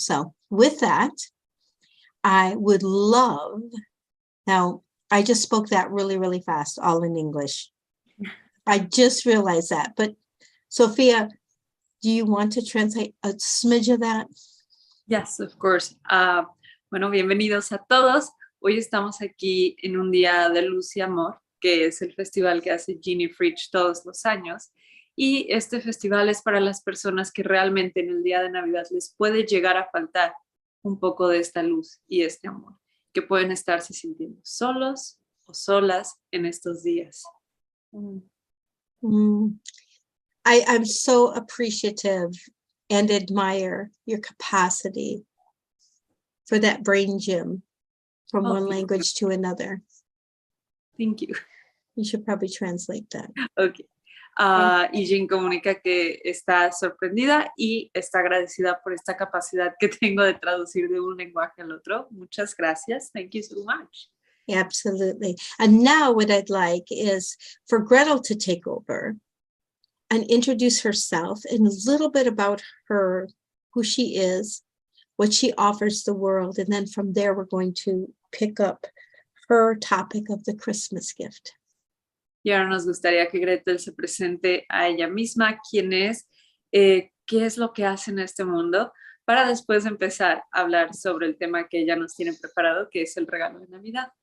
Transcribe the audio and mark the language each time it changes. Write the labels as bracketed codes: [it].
[en] So with that, I would love, now I just spoke that really, really fast, all in English. I just realized that, but Sophia, do you want to translate a smidge of that? Yes, of course. [es] Bueno, bienvenidos a todos. Hoy estamos aquí en un día de luz y amor, que es el festival que hace Ginny Fritsch todos los años. Y este festival es para las personas que realmente en el día de Navidad les puede llegar a faltar un poco de esta luz y este amor, que pueden estarse sintiendo solos o solas en estos días. [en] I'm so appreciative and admire your capacity for that brain gym from one language to another. Thank you. You should probably translate that. Okay. [es] Y Jean comunica que está sorprendida y está agradecida por esta capacidad que tengo de traducir de un lenguaje al otro. Muchas gracias. [en] Thank you so much. Absolutely. And now what I'd like is for Gretel to take over and introduce herself and a little bit about her, who she is, what she offers the world. And then from there, we're going to pick up her topic of the Christmas gift. [es] Y ahora nos gustaría que Gretel se presente a ella misma, quién es, qué es lo que hace en este mundo, para después empezar a hablar sobre el tema que ella nos tiene preparado, que es el regalo de Navidad.